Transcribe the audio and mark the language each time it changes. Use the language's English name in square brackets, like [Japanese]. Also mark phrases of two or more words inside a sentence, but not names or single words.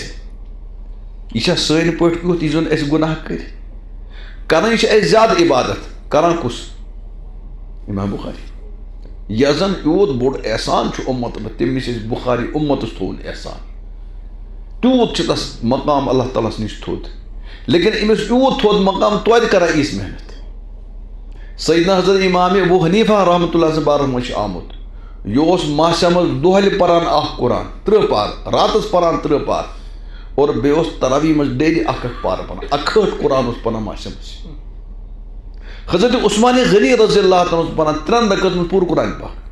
[Kashmiri] یہِ چھا سٲنۍ پٲٹھۍ کیُتھ یہِ زن أسۍ گُناہ کٔرۍ کران یہِ چھِ اَسہِ زیادٕ عبادت کران کُس امام بخاری یۄس زن یوٗت بوٚڑ احسان چھُ اُمتس منٛز تٔمۍ نِش أسۍ بخاری اُمتس تھوٚوُن احسان تیوٗت چھُ تس مقام اللہ تعالیٰ ہس نِش تھوٚد لیکن أمِس یوٗت تھوٚد مقام توتہِ کران یِژھ محنت سیدنا حضرت امام ابو حنیفہ [Arabic] رحمۃ اللہ [Kashmiri] سٕنٛدِ بارس منٛز چھُ آمُت یہِ اوس محشر منٛز دۄہلہِ پران اکھ قرآن 30 پارٕ راتس پران 30 پارٕ اور بیٚیہِ اوس تراویح منٛز ڈیلی اکھ پارٕ پران 61 قرآن اوس پران محشر منٛز حضرت عثمان غنی [Arabic] رضی اللہ تعالیٰ [Kashmiri] اوس پران 3 رکعتن منٛز پوٗرٕ قرآنِ پاک